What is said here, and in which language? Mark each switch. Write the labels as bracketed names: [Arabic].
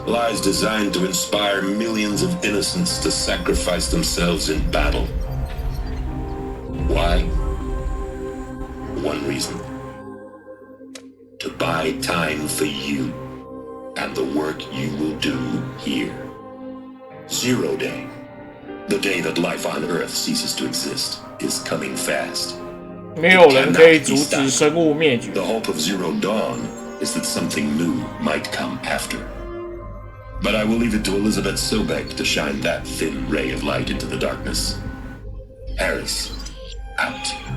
[English] Lies designed to inspire millions of innocents to sacrifice themselves in battle. Why? One reason. To buy time for you and the work you will do here. Zero Day. The day that life on Earth ceases to exist is coming fast. [Chinese] 没有人可以阻止生物灭绝。 [English] The hope of Zero Dawn is that something new might come after. But I will leave it to Elizabeth Sobek to shine that thin ray of light into the darkness. Harris, out.